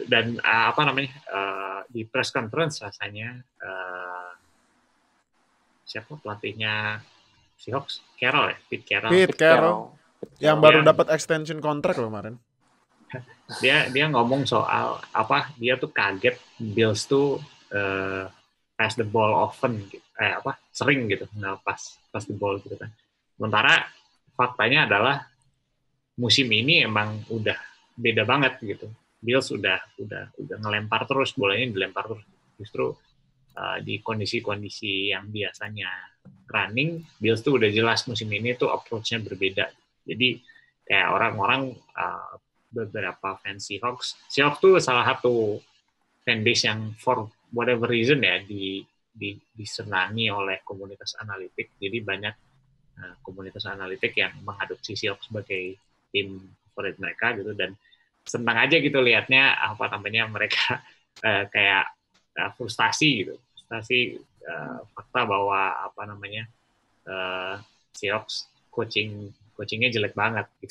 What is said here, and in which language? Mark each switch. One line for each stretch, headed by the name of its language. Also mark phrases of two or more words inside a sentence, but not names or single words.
Indonesian: Dan di
English: press conference
Indonesian: rasanya siapa pelatihnya Seahawks? Pete Carroll. Yang baru dapat extension kontrak loh kemarin. Dia ngomong soal dia tuh kaget Bills tuh
English: pass the ball often,
Indonesian: sering gitu, nggak
English: pass the ball
Indonesian: gitu kan. Sementara faktanya adalah musim ini emang udah beda banget gitu. Bills udah ngelempar terus, bolanya dilempar terus. Justru di kondisi-kondisi yang biasanya running, Bills tuh udah jelas musim ini tuh approach-nya berbeda. Jadi kayak orang-orang beberapa fans Seahawks tuh salah satu fanbase yang
English: for whatever reason
Indonesian: ya disenangi oleh komunitas analitik. Jadi banyak komunitas analitik yang mengadopsi Seahawks sebagai tim favorit mereka gitu, dan senang aja gitu lihatnya mereka kayak frustasi fakta bahwa Seahawks coachingnya jelek banget gitu.